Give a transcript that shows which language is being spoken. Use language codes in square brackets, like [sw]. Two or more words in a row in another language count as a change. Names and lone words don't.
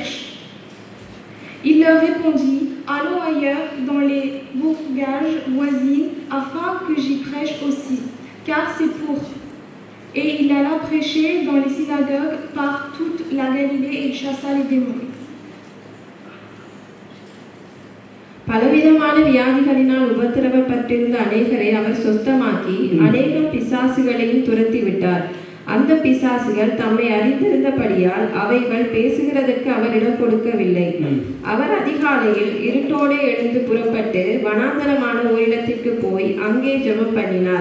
[fr] » Il leur répondit, « Allons ailleurs dans les bourgages voisines afin que j'y prêche aussi, car c'est pour... » Et il alla prêcher dans les synagogues par toute la Galilée et il chassa les démons. [ta] பலவிதமான வியாதிகளினால் உபத்திரவப்பட்டிருந்த அநேகரை அவர் சொஸ்தமாக்கி அநேகம் பிசாசுகளையும் துரத்தி விட்டார். அந்த பிசாசுகள் தம்மை அறிந்திருந்தபடியால் அவைகள் பேசுகிறதற்கு அவரிடம் கொடுக்கவில்லை. அவர் அதிகாலையில் இருட்டோடே எழுந்து புறப்பட்டு வனாந்தரமான ஓரிடத்திற்கு போய் அங்கே ஜெபம் பண்ணினார்.